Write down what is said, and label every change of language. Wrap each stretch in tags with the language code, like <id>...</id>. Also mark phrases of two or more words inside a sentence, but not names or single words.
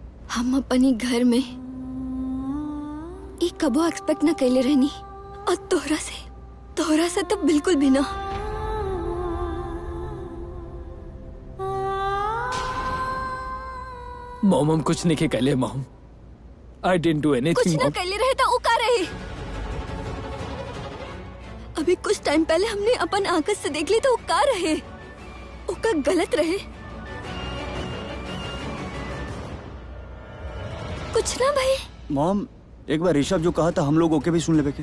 <bho>हम अपनी घर में ई कबो एक्सपेक्ट न कैले रहनी, और तोहरा से तो बिल्कुल भी ना। मॉम हम कुछ नहीं के कहले मॉम।</bho> <en>I didn't do</en> <bho>कुछ</bho> <en>एनीथिंग।</en> <bho>न कैले रहे तो उका रहे। अभी कुछ टाइम पहले हमने अपन आंख से देख ली तो उका रहे, उका गलत रहे। कुछ ना भाई। मॉम, एक बार ऋषभ जो कहा था हम लोग ओके भी सुन लेबे के।</bho>